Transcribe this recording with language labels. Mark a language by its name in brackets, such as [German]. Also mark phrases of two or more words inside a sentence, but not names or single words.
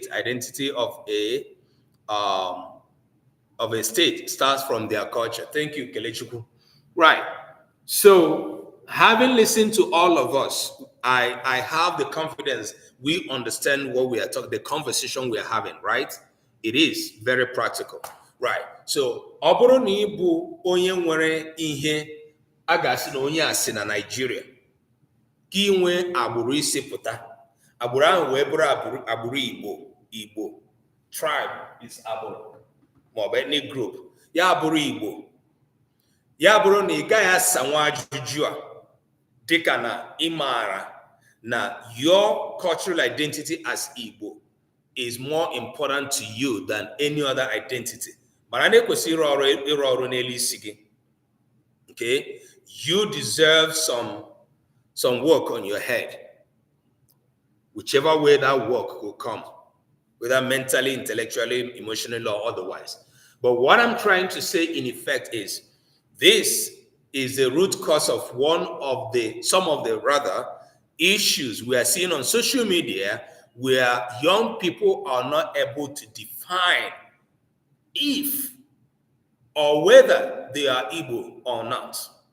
[English] Identity of a state starts from their culture. Thank you, Kelechi. Right. So, having listened to all of us, I have the confidence we understand what we are talking, the conversation we are having, right? It is very practical, right? So, [Igbo] ọ bụrụ na ị bụ onye nwere ihe a ga-asị na onye a si na Nigeria, ka ị nwee agbụrụ isi pụta, agbụrụ ahụ wee bụrụ agbụrụ Igbo, [English] tribe is [Igbo] agbụrụ, maọbụ [English] ethnic group, [Igbo] ya bụrụ Igbo. Ya bụrụ na ị gaghị asanwa ajụjụ a dịka na ị maara na [English] your cultural identity as Igbo is more important to you than any other identity. [Igbo] Mana na-ekwesị ịrụ ọrụ n'elu isi gị. [English] Okay? You deserve some work on your head. Whichever way that work will come, whether mentally, intellectually, emotionally, or otherwise. But what I'm trying to say in effect is, this is the root cause of some of the issues we are seeing on social media, where young people are not able to define if or whether they are Igbo or not.